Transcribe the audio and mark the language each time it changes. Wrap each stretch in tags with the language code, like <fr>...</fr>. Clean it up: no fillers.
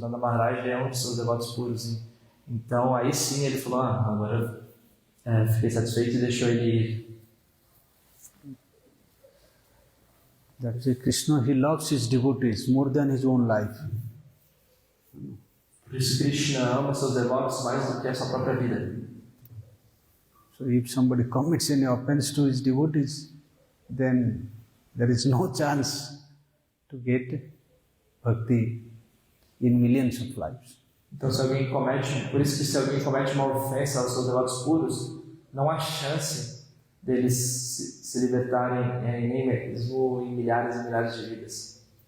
<pt>Nanda Maharaj é um de seus devotos puros. Então aí sim ele falou: agora fiquei satisfeito e deixou ele ir.</pt> <en>That is it. Krishna, he loves his devotees more than his own life.</en> <pt>Por isso Krishna ama seus devotos mais do que a sua própria vida.</pt> <en>So if somebody commits any offense to his devotees, then there is no chance to get bhakti in millions of lives.</en> <pt>Então por isso que se alguém comete uma ofensa aos seus devotos puros, não há chance deles se libertarem nem mesmo em milhares e milhares de vidas.</pt>